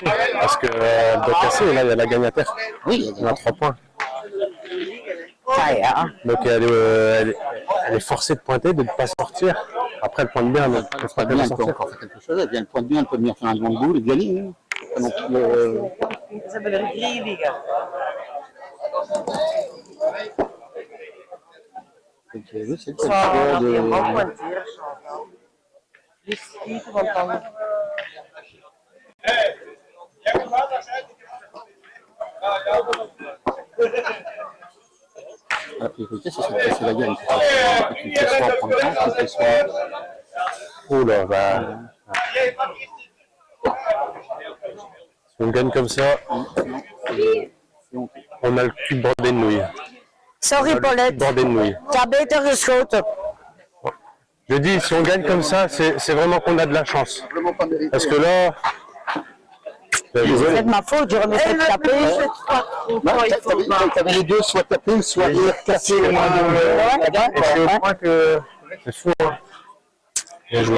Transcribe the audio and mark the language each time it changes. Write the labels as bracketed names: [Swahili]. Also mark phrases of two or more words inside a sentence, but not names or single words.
[French] Parce qu'elle doit casser, et là, il y a la gagne à terre. Oui, On a 3 points. [Dutch] Ah, ja. [French] Donc elle est forcée de pointer, de ne pas sortir. Après, elle pointe bien, mais elle elle ne bien, elle peut sortir. encore faire quelque chose. Elle vient, elle pointe bien, elle peut venir faire un grand boule et gagner. Hein. Pas non plus, [Dutch] Ze hebben er 3 liggen. [French] donc, oui, c'est le [Dutch] Zo, dat je hem ook [French] de... [Dutch] pointeren, Chantal. Dus schieten, want dan... [French] La priorité, c'est de casser la gagne. Tu fais soit en prendre temps, tu fais soit... Oh là, bah. Si on gagne comme ça, on a le cul bordé de nouilles. Sorry, Paulette. Bordé de nouilles. [Dutch] Ik had beter geschoten. [French] Je dis, si on gagne comme ça, c'est vraiment qu'on a de la chance. Vraiment pas mérité. Parce que là, C'est de ma faute, j'aurais mieux fait de taper. T'avais les deux, soit taper, soit casser le moins de... et c'est au point que c'est fou. Hein. Bien joué.